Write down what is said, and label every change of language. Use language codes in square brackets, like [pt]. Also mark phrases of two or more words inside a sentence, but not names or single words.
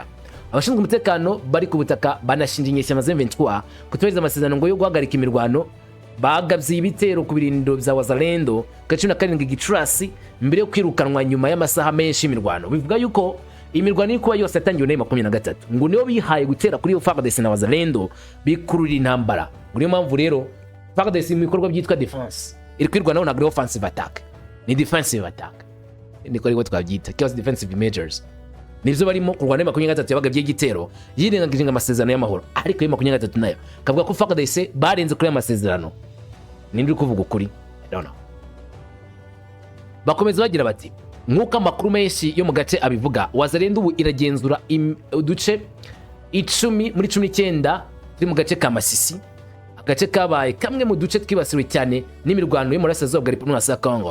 [rw] Abashinzwe umutekano bari ku butaka banashinja inyeshyamba za M23 kutubahiriza amasezerano ngo yo guhagarika imirwano bagabye ibitero ku birindiro bya wazalendo gace na karindwi Gicurasi mbere yo kwirukanwa nyuma y'amasaha menshi imirwano. Bivuga yuko imirwano iri kuba yose yatangiwe na 23 ngo niyo bihaye gutera kuri FARDC na wazalendo bikurura intambara. Niyo mpamvu rero FARDC mu bikorwa byitwa defense iri kwirwanaho na [en] offensive attack [rw] ni [en] defensive attack [rw] niko rero twabyita [en] chaos defensive measures. [rw] Nibyo barimo kurwana na 23 yabagabye igitero yirengagije amasezerano y'amahoro ariko ya 23 nayo kavuga ko FARDC barenze kuri amasezerano. Nindi kuvuga ukuri [en] I don't know. [rw] Bakomeza bagira bati nkuko amakuru menshi yo mu gace abivuga wazalendo ubu iragenzura uduce 10 muri 19 turi mu gace ka Masisi, agace kabaye kamwe mu duce twibasiwe cyane n'imirwano yo muri Burasirazuba bwa Repubulika ya Congo.